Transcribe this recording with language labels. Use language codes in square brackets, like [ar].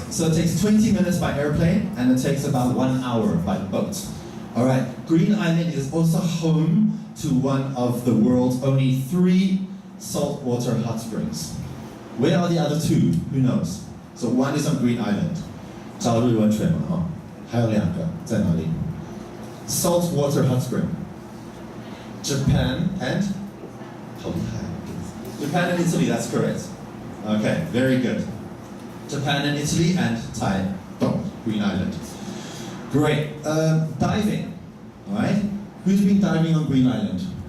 [en] So it takes 20 minutes by airplane and it takes about 1 hour by boat. Alright. Green Island is also home to one of the world's only 3 saltwater hot springs. Where are the other 2? Who knows? So one is on Green Island. [zh] 朝日温泉嘛，哈，还有2个在哪里？ [en] Saltwater hot spring. Japan and [zh] 好厉害。 [en] Japan and Italy, that's correct. Okay, very good. Japan and Italy and Taitung, Green Island. Great. Diving. All right. Who's been diving on Green Island?